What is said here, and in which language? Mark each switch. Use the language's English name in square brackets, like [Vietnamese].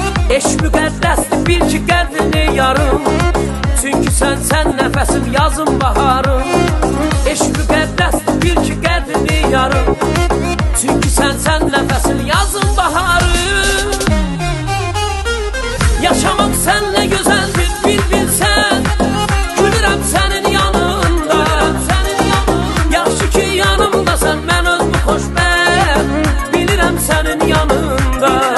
[Azerbaijani] Eşq müqəddəsdir, bil ki qədrini yarım. Çünki sən nəfəsim, yazım, baharım. Eşq müqəddəsdir, bil ki qədrini yarım. Çünki sən nəfəsim, yazım, baharım. [Turkish] Yaşamak senle güzeldir bir bilsen. [Azerbaijani] Gülürəm [Turkish] senin yanında. [Azerbaijani] Yaxşı ki yanımdasan, mən özümü xoşbəxt bilirəm [Turkish] senin yanında.